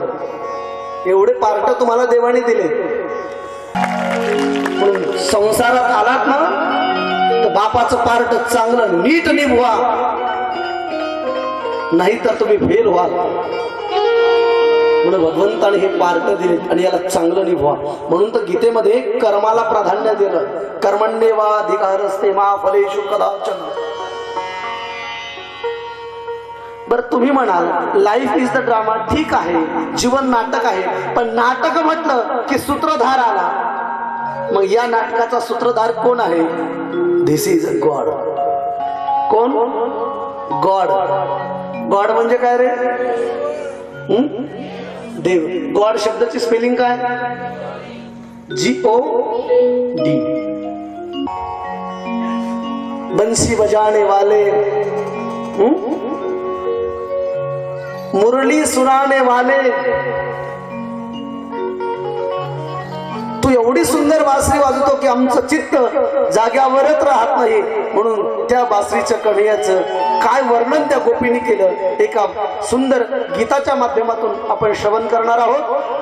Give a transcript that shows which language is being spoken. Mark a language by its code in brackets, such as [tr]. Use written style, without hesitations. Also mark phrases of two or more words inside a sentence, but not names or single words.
[mr] एवढे पार्ट तुम्हाला देवाने दिले. संसारात आलात ना तर बापाचं पार्ट चांगलं नीट निभवा, नाही तर तुम्ही फेल व्हाल. म्हणून भगवंताने हे पार्ट दिले आणि याला चांगलं निभवा. म्हणून तर गीतेमध्ये कर्माला प्राधान्य दिलं. [sa] कर्मण्येवाधिकारस्ते मा फलेषु कदाचन. [mr] बर तुम्ही म्हणाल [en] life is the drama. [mr] ठीक आहे, जीवन नाटक आहे, पण नाटक म्हटलं की सूत्रधार आला. मग या नाटकाचा सूत्रधार कोण आहे? [en] this is a God. [mr] कोण? गॉड. गॉड म्हणजे काय रे? देव. गॉड शब्दाची स्पेलिंग काय? GOD. [hi] बंसी बजाने वाले, मुरली सुनाने वाले. [mr] तू एवढी सुंदर बासरी वाजवतो की आमचं चित्त जाग्यावरच राहत नाही. म्हणून त्या बासरीच्या कणयाचं काय वर्णन त्या गोपीने केलं एका सुंदर गीताच्या माध्यमातून आपण श्रवण करणार आहोत.